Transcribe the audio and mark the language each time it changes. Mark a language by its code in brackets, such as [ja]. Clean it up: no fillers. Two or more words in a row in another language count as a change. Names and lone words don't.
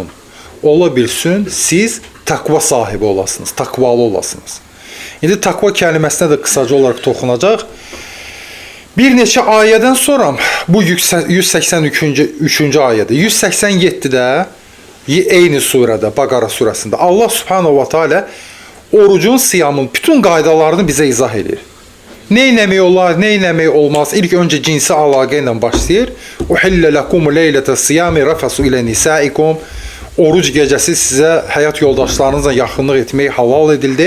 [az] Ola bilsin, siz təqva sahibi olasınız, təqvalı olasınız. İndi təqva kəlməsinə də qısaca olaraq toxunacaq. Bir neçə ayədən sonra, bu 183-cü ayədə, 187-də, eyni surədə, Bəqərə surəsində Allah [ar] سبحانه وتعالى [az] orucun, siyamın bütün qaydalarını bizə izah edir. Nə eləmək olar, nə eləmək olmaz? İlk öncə cinsi əlaqə ilə başlayır. [ar] أحل لكم ليلة الصيام الرفث إلى نسائكم. [az] Oruc gecəsi sizə həyat yoldaşlarınızla yaxınlıq etmək halal edildi.